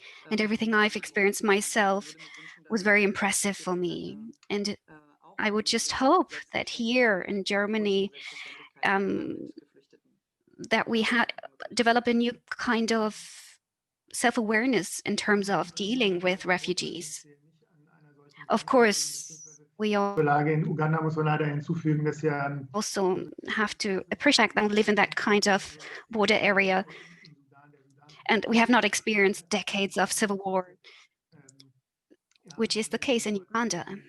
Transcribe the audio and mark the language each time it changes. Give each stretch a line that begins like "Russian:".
English: And everything I've experienced myself was very impressive for me. And I would just hope that here in Germany, that we develop a new kind of self-awareness in terms of dealing with refugees. Of course, we all
German: In Uganda muss man leider hinzufügen, dass ja
English: also have to appreciate that we live in that kind of border area, and we have not experienced decades of civil war, which is the case in Uganda.